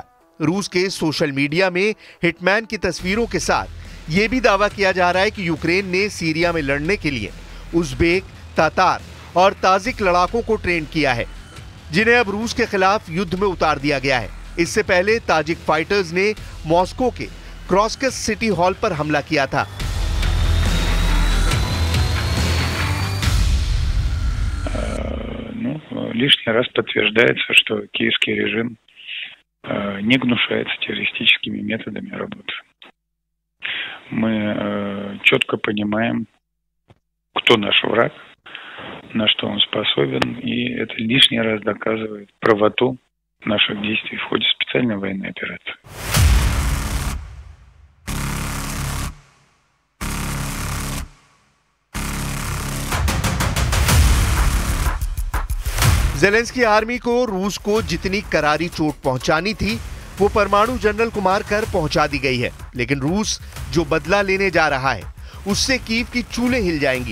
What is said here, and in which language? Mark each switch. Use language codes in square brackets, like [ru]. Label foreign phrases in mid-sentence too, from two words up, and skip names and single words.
[hi] रूस के सोशल मीडिया में हिटमैन की तस्वीरों के साथ ये भी दावा किया जा रहा है कि यूक्रेन ने सीरिया में लड़ने के लिए उज़्बेक, तातार और ताजिक लड़ाकों को ट्रेन किया है, जिन्हें अब रूस के खिलाफ युद्ध में उतार दिया गया है। इससे पहले ताजिक फाइटर्स ने मॉस्को के क्रॉस्कस सिटी हॉल पर हमला किया था। [ru] Лишний раз подтверждается, что киевский режим не гнушается террористическими методами работы. Мы четко понимаем, кто наш враг, на что он способен, и это лишний раз доказывает правоту наших действий в ходе специальной военной операции. [hi] ज़ेलेंस्की आर्मी को रूस को जितनी करारी चोट पहुंचानी थी वो परमाणु जनरल को मारकर पहुंचा दी गई है, लेकिन रूस जो बदला लेने जा रहा है उससे कीव की चूलें हिल जाएंगी।